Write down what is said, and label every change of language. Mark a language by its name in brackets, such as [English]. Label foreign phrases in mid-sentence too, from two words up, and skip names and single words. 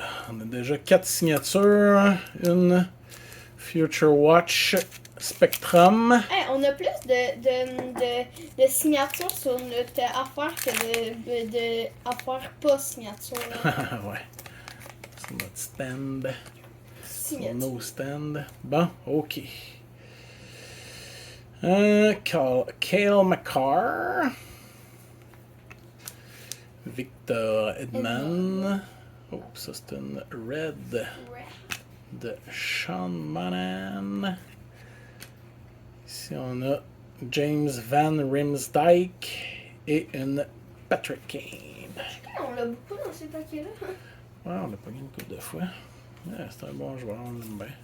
[French] On a déjà 4 signatures. Une Future Watch Spectrum. Hey, on a plus de signatures sur notre affaire que de affaires pas signature. Ouais. C'est notre stand. Signature. [English] No stand. [French] Bon, ok. Cale McCarr. Victor Edman. Oh, ça c'est une red de Sean Monahan. Ici on a James Van Riemsdyk et une Patrick Kane. On l'a beaucoup dans ces paquets-là. Ouais, on l'a pas gagné une couple de fois. Ouais, c'est un bon joueur, on l'aime bien.